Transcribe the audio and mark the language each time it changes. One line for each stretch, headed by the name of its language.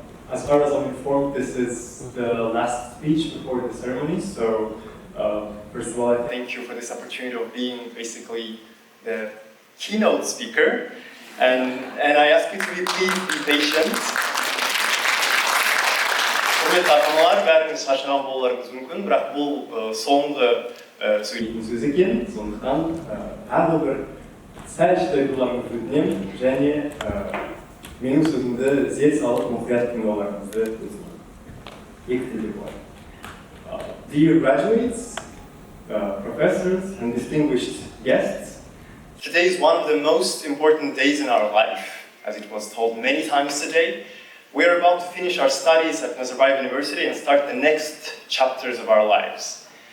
English: As far as I'm informed, this is the last speech before the ceremony. So, first of all, I thank you for this opportunity of being basically the keynote speaker. And I ask you to please be patient.
Kazakh: Құрметті ата-аналар, бәріңіз шаршаған болуларыңыз мүмкін, бірақ бұл соңғы сөйлейтін сөз екен. Сондықтан тағы бір сәл шыдай тұруларыңызды өтінемін және менің сөзімді зер салып мұқият тыңдауларыңызды өтінемін. Екі тілде болады.
English: Dear graduates, professors and distinguished guests, today is one of the most important days in our life, as it was told many times today. We are about to finish our studies at Nazarbayev University and start the next chapters of our lives.